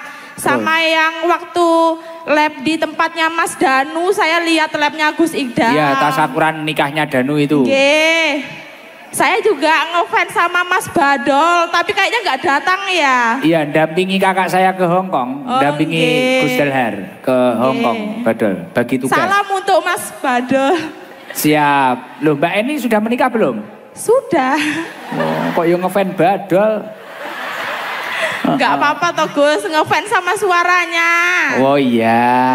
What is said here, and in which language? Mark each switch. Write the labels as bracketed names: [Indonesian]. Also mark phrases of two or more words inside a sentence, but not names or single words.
[Indonesian] Sama yang waktu lab di tempatnya Mas Danu, saya lihat labnya Gus Ikdam. Iya, tasakuran nikahnya Danu itu. Oke. Saya juga ngefans sama Mas Badol, tapi kayaknya nggak datang ya. Iya, dampingi kakak saya ke Hong Kong, Oh, dampingi nggih. Gus Delhar ke Hong Kong, Badol, bagi tugas. Salam untuk Mas Badol. Siap. Loh, Mbak Eni sudah menikah belum? Sudah. Oh, kok yang ngefans Badol? Nggak apa-apa toh Gus, ngefans sama suaranya. Oh iya.